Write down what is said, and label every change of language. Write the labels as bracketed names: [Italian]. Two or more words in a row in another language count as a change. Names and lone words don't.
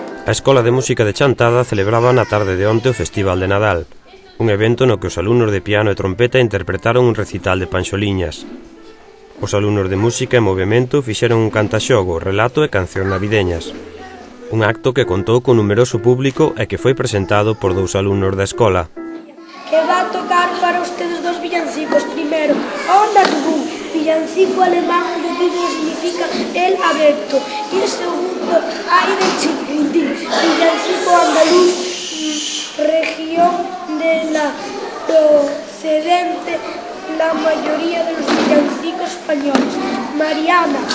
[Galician] A Escola de Música de Chantada celebraba na tarde de onte o Festival de Nadal, un evento no que os alumnos de piano e trompeta interpretaron un recital de panxoliñas. Os alumnos de música e movimento fixeron un cantaxogo, relato e cancións navideñas. Un acto que contou con numeroso público e que foi presentado por dous alumnos da escola. [Spanish] Que va a tocar para ustedes dos villancicos. Primero, Onda Tubú, villancico alemán cuyo título significa El Abierto. Y el segundo, Ay de Chiquitín, villancico andaluz, región de la procedente la mayoría de los villancicos españoles.